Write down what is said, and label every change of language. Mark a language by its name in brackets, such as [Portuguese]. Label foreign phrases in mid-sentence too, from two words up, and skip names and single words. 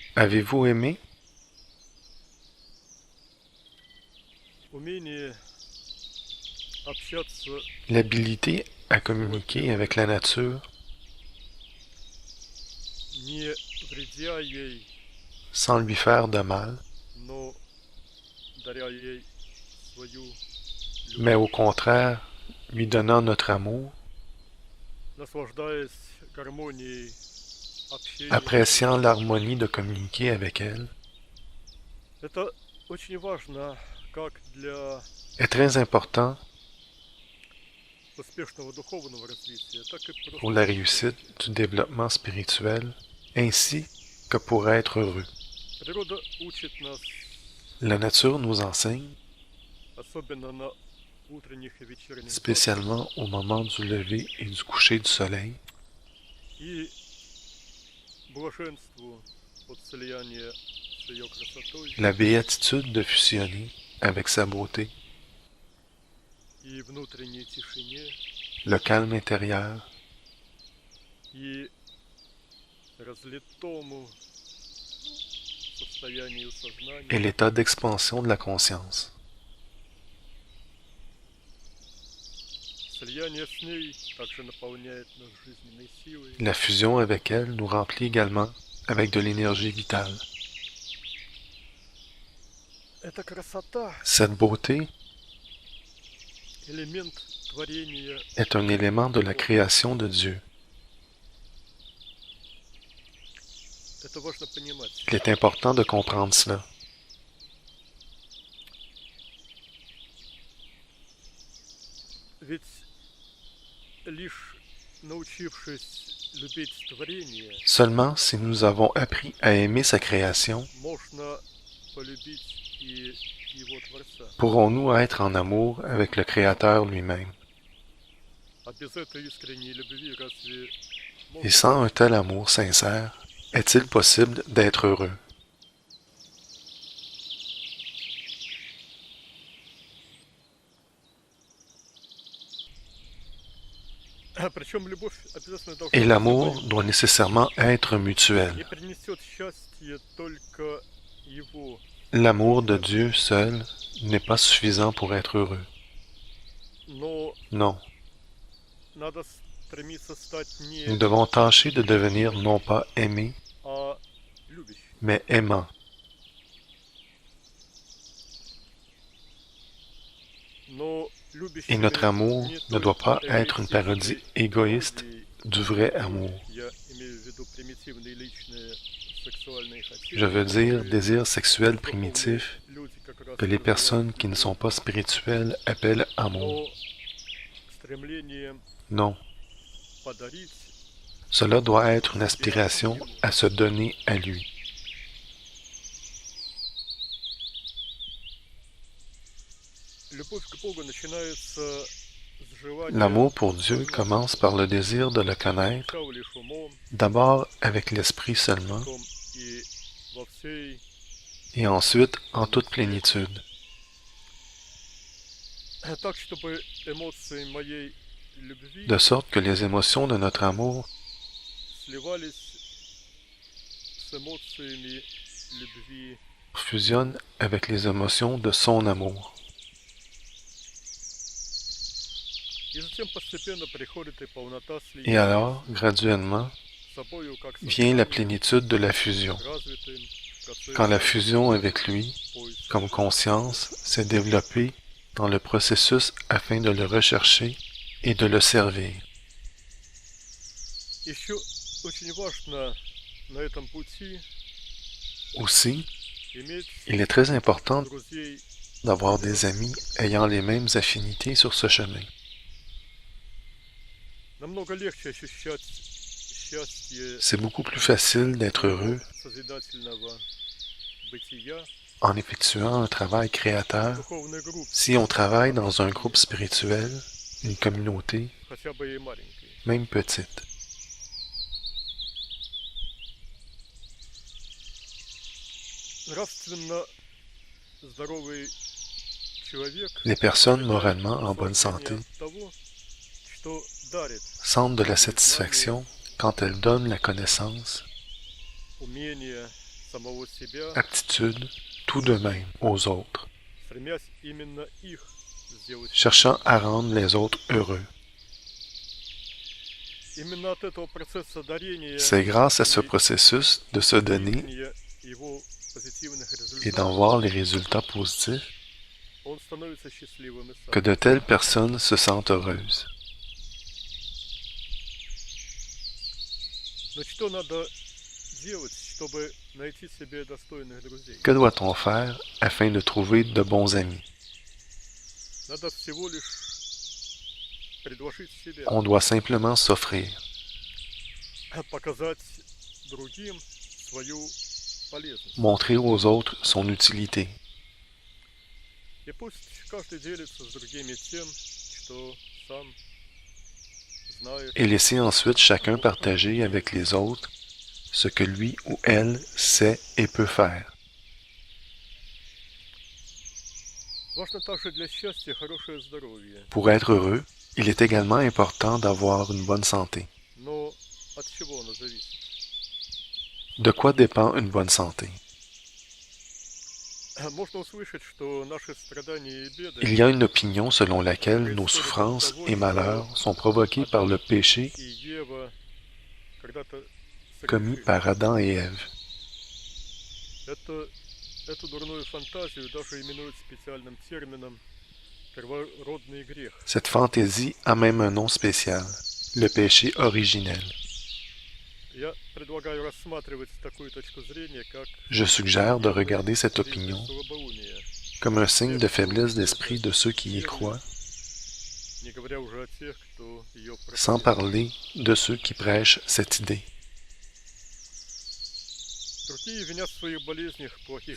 [French] Avez-vous aimé [Russian] Умение общаться [French] l'habilité à [Russian] с живой [French] communiquer avec [Russian] природой, [French] la nature [Russian] не вредя ей, [French] sans lui faire de mal, [Russian] но даря ей свою [French] mais au [Russian] любовь, [French] contraire, lui donnant notre amour, [Russian] наслаждаясь гармонией общения с [French] appréciant [Russian] ней. [French] l'harmonie de communiquer avec elle, [Russian] Это очень важно как для [French] est très important [Russian] успешного духовного развития, так и [French] pour [Russian] просто [French] la [Russian] для [French] réussite [Russian] счастья. [French] du développement spirituel, ainsi que pour être heureux. [Russian] Природа учит нас, [French] La nature nous enseigne, [Russian] особенно на утренних и вечерних засках, [French] spécialement au moment du lever et du coucher du soleil, [Russian] и блаженству от слияния с ее красотой [French] la béatitude de fusionner avec sa beauté, [Russian] и внутренней тишине, [French] le calme intérieur [Russian] и разлитому состоянию [French] et [Russian] сознания. [French] l'état d'expansion de la conscience. [Russian] Слияние с ней также наполняет нас жизненной силой. [French] La fusion avec elle nous remplit également avec de l'énergie vitale. [Russian] Эта красота, [French] Cette beauté [Russian] элемент творения, [French] est un élément de la [Russian] Бога. [French] création de Dieu. [Russian] Это важно понимать. [French] Il est important de comprendre cela. [Russian] Ведь лишь научившись любить творение, [French] Seulement si nous avons appris à aimer sa création, [Russian] можно полюбить и его Творца. [French] pourrons-nous être en amour avec le Créateur lui-même. [Russian] А без этой искренней любви разве [French] Et [Russian] можно [French] sans un [Russian] быть [French] tel [Russian] счастливым? [French] amour sincère, est-il possible d'être heureux? [Russian] Причем любовь обязательно [French] Et [Russian] должна быть [French] l'amour doit [Russian] взаимной. [French] nécessairement être [Russian] Не [French] mutuel. [Russian] принесет счастье только его [French] L'amour de Dieu [Russian] энтузиазм. [French] seul n'est pas suffisant pour être heureux. [Russian] Но [French] Non, [Russian] надо стремиться стать [French] nous [Russian] не [French] devons tâcher de devenir [Russian] любящим, [French] non pas aimés, [Russian] а любящим. [French] mais aimants. [Russian] Но [French] Et notre [Russian] любящими [French] amour [Russian] не [French] ne doit [Russian] только [French] pas être une parodie [Russian] эгоистичной [French] égoïste [Russian] любовью, [French] du vrai amour. [Russian] которую я имею в виду примитивные личные сексуальные [French] Je veux [Russian] хотения, [French] dire [Russian] которые [French] désir sexuel [Russian] бездуховные [French] primitif [Russian] люди как раз [French] que [Russian] и [French] les [Russian] называют [French] personnes qui ne sont pas [Russian] любовью, [French] spirituelles appellent amour. [Russian] но стремление [French] Non, [Russian] подарить [French] cela doit être une [Russian] себя [French] aspiration [Russian] ему. [French] à se donner à lui. [Russian] Любовь к Богу начинается с желания [French] L'amour pour Dieu [Russian] познать [French] commence [Russian] Его, [French] par le désir de le connaître, [Russian] сначала лишь умом, [French] d'abord avec l'esprit seulement, [Russian] потом и во всей [French] et ensuite en toute [Russian] полноте. [French] plénitude, [Russian] Так, чтобы эмоции моей любви [French] de sorte que les émotions de notre amour [Russian] сливались с эмоциями любви, [French] fusionne avec les émotions de son amour. [Russian] и затем постепенно приходит и полнота [French] Et [Russian] слияния [French] alors, graduellement, [Russian] с собою как [French] vient la [Russian] сознанием, [French] plénitude de la fusion, [Russian] развитым в [French] quand la [Russian] процессе [French] fusion avec lui, [Russian] поиска. [French] comme conscience, s'est développée dans le processus afin de le rechercher et de le servir. [Russian] Еще очень важно на этом пути [French] Aussi, [Russian] иметь [French] il est très important [Russian] друзей. [French] d'avoir des amis ayant les mêmes affinités sur ce chemin. [Russian] Намного легче ощущать счастье [French] C'est beaucoup plus facile d'être heureux [Russian] созидательного бытия [French] en effectuant un travail [Russian] в [French] créateur [Russian] духовной группе, [French] si on travaille dans un groupe spirituel, une communauté, [Russian] хотя бы и маленькой. [French] même petite. [Russian] Нравственно здоровый человек [French] Les personnes [Russian] получает [French] moralement en bonne [Russian] наслаждение [French] santé [Russian] от того, что дарит [French] sentent de la satisfaction quand elles donnent la connaissance, [Russian] умение самого себя, [French] aptitude, tout de même aux autres, [Russian] стремясь именно их сделать. [French] cherchant à rendre les autres heureux. [Russian] Именно от этого процесса дарения [French] C'est grâce à ce processus de se donner [Russian] видения его позитивных [French] et d'en [Russian] результатов [French] voir les résultats positifs [Russian] он становится счастливым и сам. [French] que de telles personnes se sentent heureuses. [Russian] Но что надо делать, чтобы найти себе достойных друзей? [French] Que doit-on faire afin de trouver de bons amis? [Russian] Надо всего лишь предложить себя, [French] On doit simplement s'offrir, [Russian] показать другим свою полезность. [French] montrer aux autres son utilité, [Russian] И пусть каждый делится с другими тем, что сам знает. [French] et laisser ensuite chacun partager avec les autres ce que lui ou elle sait et peut faire. [Russian] Важно также для счастья хорошее здоровье. [French] Pour être heureux, il est également important d'avoir une bonne santé. [Russian] Но от чего оно зависит? [French] De quoi dépend une bonne santé? [Russian] Можно услышать, что наши страдания и беды [French] Il y a une opinion selon laquelle nos souffrances et malheurs sont provoqués par le péché [Russian] и Ева когда-то [French] commis [Russian] согрешили. [French] par Adam et Ève. [Russian] Эту дурную фантазию даже именуют специальным термином первородный грех. [French] Cette fantaisie a même un nom spécial, le péché originel. [Russian] Я предлагаю рассматривать такую точку зрения, как [French] Je suggère de regarder cette opinion [Russian] слабоумие, [French] comme un signe de faiblesse d'esprit de ceux qui y croient, [Russian] не говоря уже о тех, кто ее [French] sans parler de ceux qui prêchent cette idée. [Russian] Другие винят в своих болезнях плохих